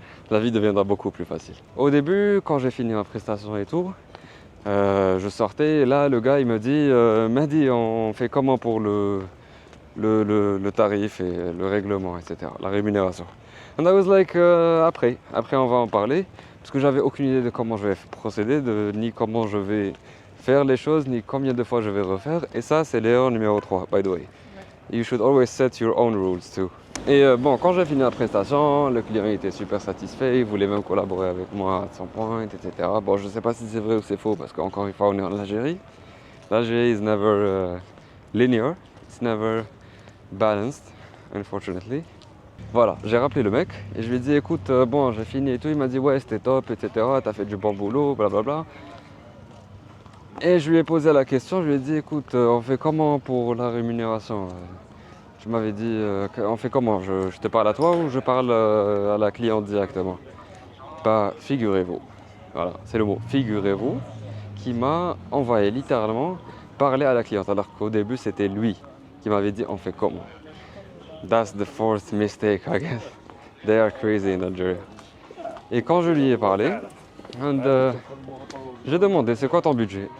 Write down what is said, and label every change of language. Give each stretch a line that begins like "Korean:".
French: La vie deviendra beaucoup plus facile. Au début, quand j'ai fini ma prestation et tout, je sortais et là, le gars, il me dit Mehdi, on fait comment pour le tarif et le règlement, etc., la rémunération.
English: And I was like,
French: après on va en parler, parce que j'avais aucune idée de comment je vais procéder, ni comment je vais faire les choses, ni combien de fois je vais refaire. Et ça, c'est l'erreur numéro 3,
English: by the way. You should always set your own rules too.
French: Et bon, quand j'ai fini la prestation, le client était super satisfait, il voulait même collaborer avec moi à 100 points, etc. Bon, je ne sais pas si c'est vrai ou c'est faux, parce qu'encore une fois, on est en Algérie.
English: L'Algérie is never linear, it's never balanced, unfortunately.
French: Voilà, j'ai rappelé le mec et je lui ai dit écoute, bon, j'ai fini et tout. Il m'a dit ouais, c'était top, etc. T'as fait du bon boulot, blablabla. Et je lui ai posé la question, je lui ai dit écoute, on fait comment pour la rémunération? Tu m'avais dit, on fait comment? Je te parle à toi ou je parle à la cliente directement? Bah, figurez-vous, voilà, c'est le mot, figurez-vous, qui m'a envoyé littéralement parler à la cliente, alors qu'au début c'était lui qui m'avait dit on fait comment?
English: That's the fourth mistake, I guess. They are crazy in Algeria.
French: Et quand je lui ai parlé, j'ai demandé c'est quoi ton budget?